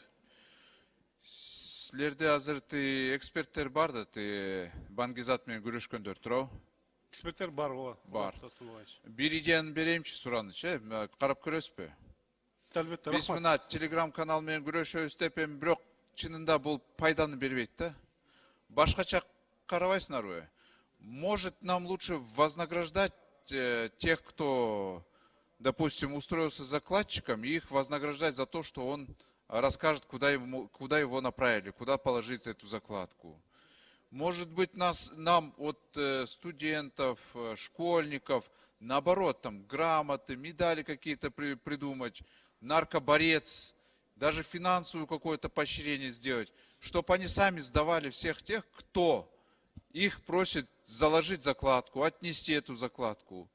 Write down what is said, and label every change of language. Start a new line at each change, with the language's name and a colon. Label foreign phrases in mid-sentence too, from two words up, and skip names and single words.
Kyrgyz: Силерде азыр эксперттер бар да, Бангизат менен күрөшкөндөр туурабы? Эксперттер бар, ооба. Бар. Бир идеяны берейинчи суранычы, карап көрөсүзбү? Албетте, Биз рахмат. мына Telegram канал менен күрөшөбүз деп, эми бирок чынында бул пайданы бербейт да. Башкача карабайсыңарбы?
Russian: Может, нам лучше вознаграждать тех, кто допустим, устроился закладчиком, и их вознаграждать за то, что он расскажет, куда его направили, куда положить эту закладку. Может быть, нам от студентов, школьников, наоборот, там грамоты, медали какие-то придумать, наркоборец, даже финансовую какое-то поощрение сделать, чтобы они сами сдавали всех тех, кто их просит заложить закладку, отнести эту закладку.